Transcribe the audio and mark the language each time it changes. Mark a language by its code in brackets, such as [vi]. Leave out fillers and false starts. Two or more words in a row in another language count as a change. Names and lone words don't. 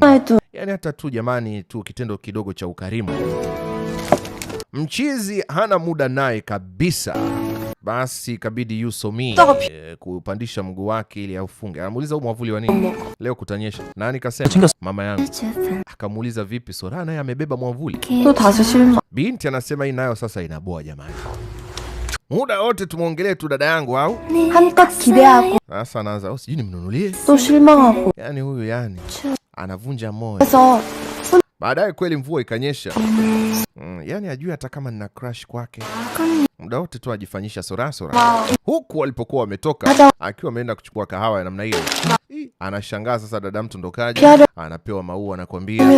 [sw] Yani hata tu jamani tu kitendo kidogo cha ukarimu. Mchizi hana muda naye kabisa. Basi ikabidi Yusomi kupandisha mguu wake ili aufunge. Anamuuliza huu mwavuli wa nini? Leo kutanyesha. Nani kasema? Mama yangu. Akamuuliza vipi Sora naye amebeba mwavuli? [ko] 또 다시 실망. [sw] Binti anasema hii nayo sasa inaboa jamani. Muda wote tumuongelee tu dada yangu au? [ko] 한껏 기대하고 [sw] Sasa anaanza sijui nimnunulie. [ko] 또 실망하고. [sw] Yani huyu anavunja moyo. [ko] 그래서 [sw] Baadaye kweli mvua ikanyesha. Yani ajui hata kama nina crush kwake. Muda wote tu ajifanyisha sora. Huku walipokuwa wametoka akiwa ameenda kuchukua kahawa ya namna hiyo. Anashangaa sasa dada mtu ndo kaja. Anapewa maua anakwambia.